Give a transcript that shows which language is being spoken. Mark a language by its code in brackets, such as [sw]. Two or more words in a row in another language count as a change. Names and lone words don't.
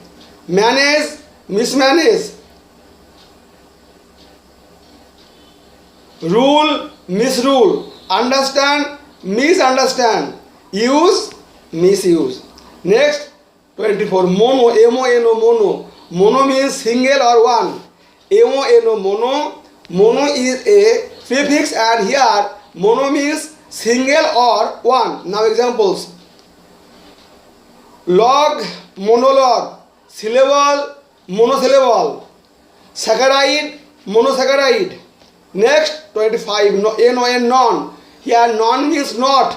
[en] Manage, mismanage. Rule, misrule. Understand, misunderstand. Use, misuse. Next, 24. Mono, M-O-N-O, mono. Mono means single or one. M-O-N-O, mono. Mono is a prefix and here mono means single or one. Now examples: log, monologue. Syllable, monosyllable. Saccharide, monosaccharide. Next, 25. N-O-N, non. Here non means not.